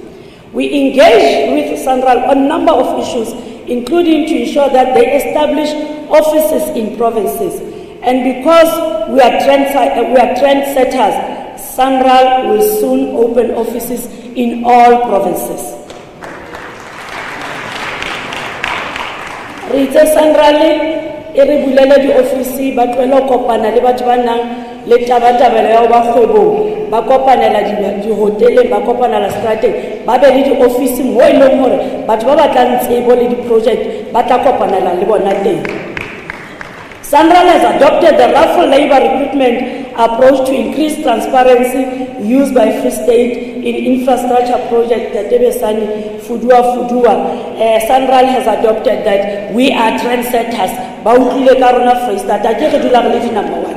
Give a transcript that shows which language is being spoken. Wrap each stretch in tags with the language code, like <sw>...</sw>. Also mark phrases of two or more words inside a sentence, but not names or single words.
<en>We engage with SANRAL on a number of issues, including to ensure that they establish offices in provinces. And because we are trendsetters, SANRAL will soon open offices in all provinces.</en> <st>Ritse SANRAL e re bulele di ofisi ba tlwela kopana le batho ba nang le tabatabelo ya ba kgwebong ba kopanela di hotele ba kopanela strateng ba be le di ofisi mo e leng hore batho ba batlang tsebo le di project ba tla kopanela le bona teng.</st> <en>SANRAL has adopted the raffle labor recruitment approach to increase transparency used by Free State in infrastructure projects that SANRAL has adopted that. We are trendsetters. Number one.</en>